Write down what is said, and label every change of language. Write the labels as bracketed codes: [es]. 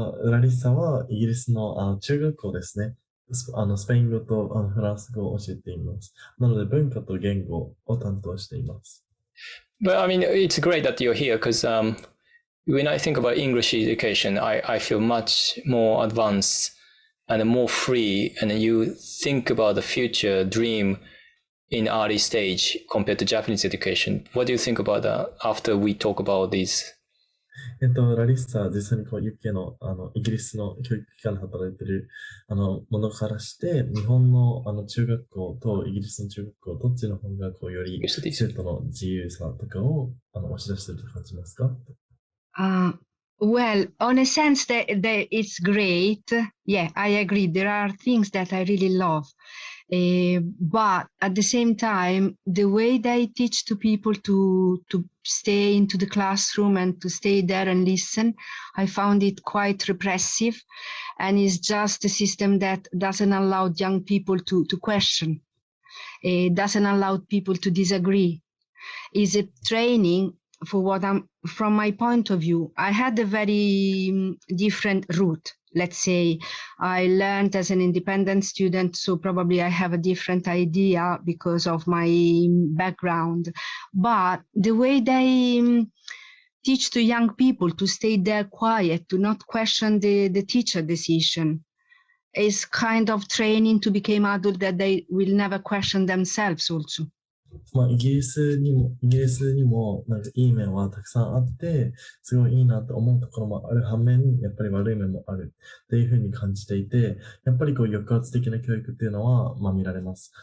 [ja] ラリッサはイギリスの中学校ですね。スペイン語とフランス語を教えています。なので文化と言語を担当しています。 [en] But I mean, it's great that you're here because when I think about English education, I feel much more advanced and more free. And you think about the future dream in early stage compared to Japanese education. What do you think about that after we talk about these? [ja] ラリッサ、実際にUK の、イギリスの教育機関で働いている、ものからして、日本の、中学校とイギリスの中学校、どっちの方が、より、生徒の自由さとかを、押し出していると感じますか？ [en] Well, on a sense that it's great. Yeah, I agree. There are things that I really love. But at the same time, the way they teach to people to stay into the classroom and to stay there and listen, I found it quite repressive, and it's just a system that doesn't allow young people to question. It doesn't allow people to disagree. Is it training for from my point of view? I had a very different route. Let's say I learned as an independent student, so probably I have a different idea because of my background. But the way they teach to young people to stay there quiet, to not question the teacher decision, is kind of training to become adult that they will never question themselves also. [ja] イギリスにもなんかいい面はたくさんあって、すごいいいなと思うところもある反面、やっぱり悪い面もあるっていうふうに感じていて、やっぱり抑圧的な教育っていうのは、見られます。